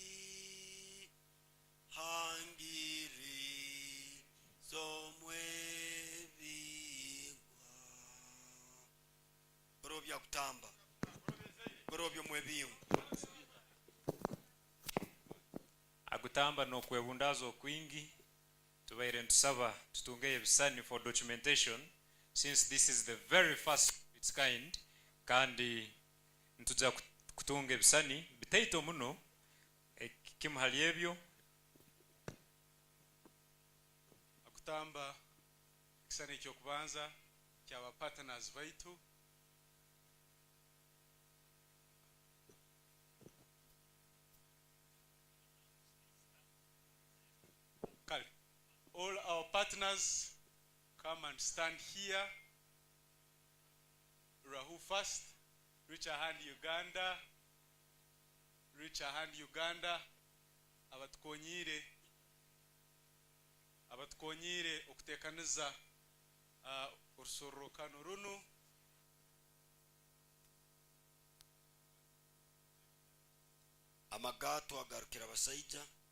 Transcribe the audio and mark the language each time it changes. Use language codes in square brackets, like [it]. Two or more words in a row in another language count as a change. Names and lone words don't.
[ttj] Hangiri somwe bingwa. Gorobya kutamba. Gorobya mwebingwa. Agutamba no kwebundazo kwingi tubaire ntusaba tutunge ebisani [en] for documentation since this is the very first of its kind [ttj] kandi ntuja kutunga ebisani bitaito muno kimuhali ebyo Agutamba ekisani ekyokubanza kyaba partners baitu [en] all our partners come and stand here. Rahu first, reach a hand Uganda, reach a hand Uganda. [ttj] Abatukonyire okutekaniza urusorokano runu. Amagato agarukira abasaija.